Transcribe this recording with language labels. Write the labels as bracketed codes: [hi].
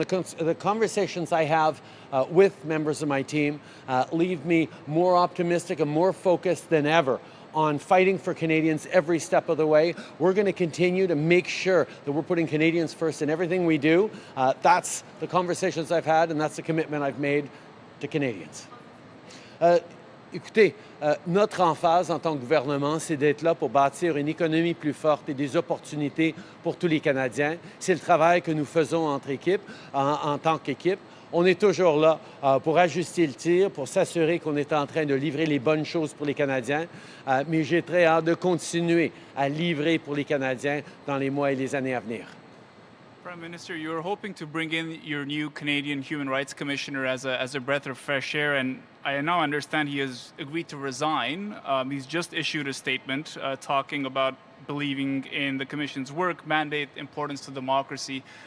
[en] And the conversations I have with members of my team leave me more optimistic and more focused than ever on fighting for Canadians every step of the way. We're going to continue to make sure that we're putting Canadians first in everything we do. That's the conversations I've had, and that's the commitment I've made to Canadians. [fr] Écoutez, notre emphase en tant que gouvernement, c'est d'être là pour bâtir une économie plus forte et des opportunités pour tous les Canadiens. C'est le travail que nous faisons entre équipes, en tant qu'équipe. On est toujours là pour ajuster le tir, pour s'assurer qu'on est en train de livrer les bonnes choses pour les Canadiens. Mais j'ai très hâte de continuer à livrer pour les Canadiens dans les mois et les années à venir. [en] Prime Minister, you're hoping to bring in your new Canadian Human Rights Commissioner as a breath of fresh air, and I now understand he has agreed to resign. He's just issued a statement talking about believing in the Commission's work, mandate, importance to democracy.